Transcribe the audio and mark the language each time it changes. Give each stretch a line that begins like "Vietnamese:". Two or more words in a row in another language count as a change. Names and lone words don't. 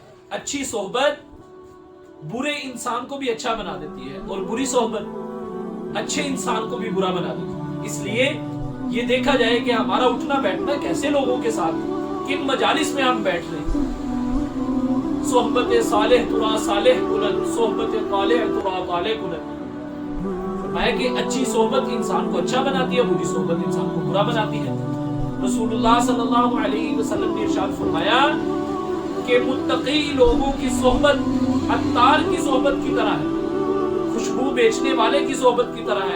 Urdu: اچھی صحبت برے انسان کو بھی اچھا بنا دیتی ہے اور بری صحبت اچھے انسان کو بھی برا بنا دیتی ہے. اس لیے یہ دیکھا جائے کہ ہمارا اٹھنا بیٹھنا کیسے لوگوں کے ساتھ، کن مجالس میں ہم بیٹھ رہے ہیں.
Persian: صحبت صالح ترا صالح کنن، صحبت طالح ترا طالح کنن.
Urdu: فرمایا کہ اچھی صحبت انسان کو اچھا بناتی ہے، بری صحبت انسان کو برا بناتی ہے. رسول اللہ صلی اللہ علیہ وسلم نے ارشاد فرمایا کہ متقی لوگوں کی صحبت عطار کی صحبت کی طرح ہے، خوشبو بیچنے والے کی صحبت کی طرح ہے.